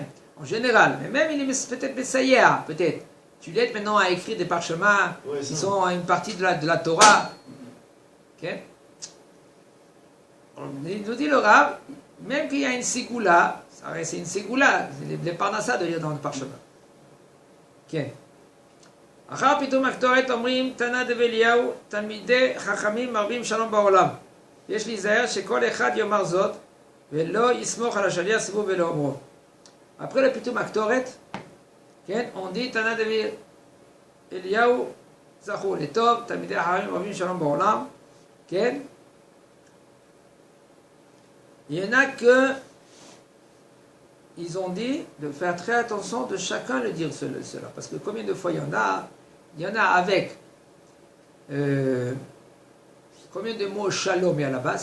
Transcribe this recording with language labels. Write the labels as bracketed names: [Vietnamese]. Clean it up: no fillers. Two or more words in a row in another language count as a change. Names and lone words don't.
[French] En général, mais même il est peut-être Messayer, peut-être. Tu l'aides maintenant à écrire des parchemins qui sont une partie de la Torah. Ok? Il nous dit le Rav, même qu'il y a une ségoula, c'est une ségoula, c'est les parnassas de lire dans le parchemin. Ok. [Hebrew] אחר פיתום הקטורת אומרים תנא דבליהו תלמידי חכמים מרבים שלום בעולם. יש להיזהר שכל אחד יאמר זאת ולא יסמוך על השליח סיבוב ולא אומרו. [French] Après le [Hebrew] פיתום הקטורת, [French] on dit [Hebrew] תנא דבליהו זכור לטוב תלמידי חכמים מרבים שלום בעולם. כן? [French] Il y en a que ils ont dit de faire très attention de chacun de dire cela. Parce que combien de fois il y en a? Il y en a avec combien de mots shalom il y a là-bas?